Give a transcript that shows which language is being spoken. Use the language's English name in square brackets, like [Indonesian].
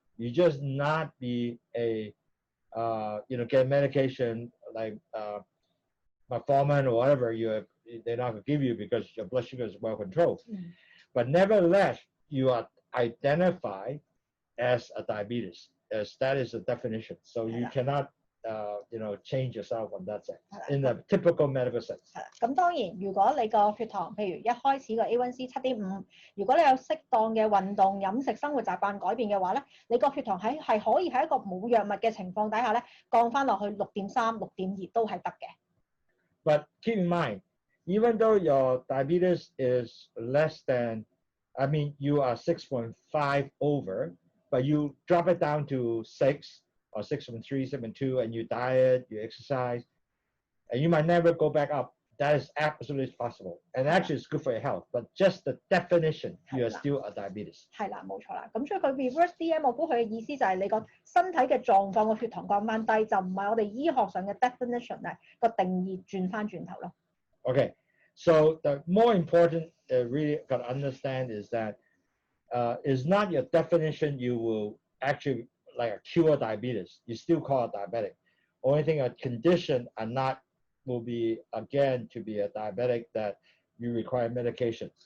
[English] You just not be a, get medication like metformin or whatever they're not going to give you because your blood sugar is well controlled. But nevertheless, you are identified as a diabetes, as that is the definition. So you cannot change yourself on that sense in the typical medical sense. [Cantonese] 咁當然，如果你個血糖，譬如一開始個 A1C 7.5，如果你有適當嘅運動、飲食、生活習慣改變嘅話咧，你個血糖係可以喺一個冇藥物嘅情況底下咧，降翻落去6.3、6.2都係得嘅。 [English] But keep in mind, even though your diabetes is less than, you are 6.5 over, but you drop it down to 6 or 6.3, 6.2, and you diet, you exercise, and you might never go back up. That is absolutely possible. And actually, it's good for your health. But just the definition, you are still a diabetes. [Cantonese] 係啦，冇錯啦。咁所以佢 [English] reverse DM， [Cantonese] 我估佢嘅意思就係你個身體嘅狀況個血糖降翻低，就唔係我哋醫學上嘅 definition 咧個定義轉翻轉頭咯。 [English] Okay, so the more important really got to understand is that it's not your definition you will actually like a cure diabetes. You still call it diabetic. Only thing a condition will be again to be a diabetic that you require medication.